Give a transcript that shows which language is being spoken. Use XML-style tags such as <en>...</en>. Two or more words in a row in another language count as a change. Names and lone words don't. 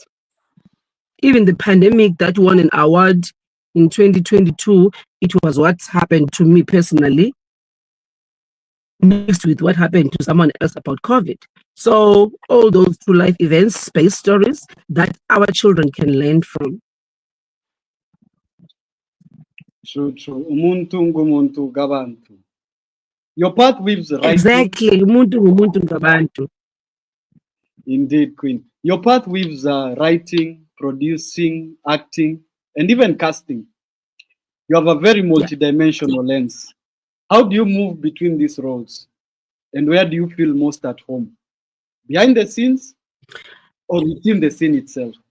<en>Even the pandemic that won an award in 2022, it was what happened to me personally, mixed with what happened to someone else about COVID. So all those true life events, space stories that our children can learn from. True.</en> <zu>Umuntu ngumuntu gabantu.</zu> <en>Your path weaves writing. Exactly.</en> <zu>Umuntu ngumuntu gabantu.</zu> <en>Indeed, Queen. Your path weaves writing, producing, acting, and even casting. You have a very multidimensional lens. How do you move between these roles? And where do you feel most at home? Behind the scenes or within the scene itself?</en>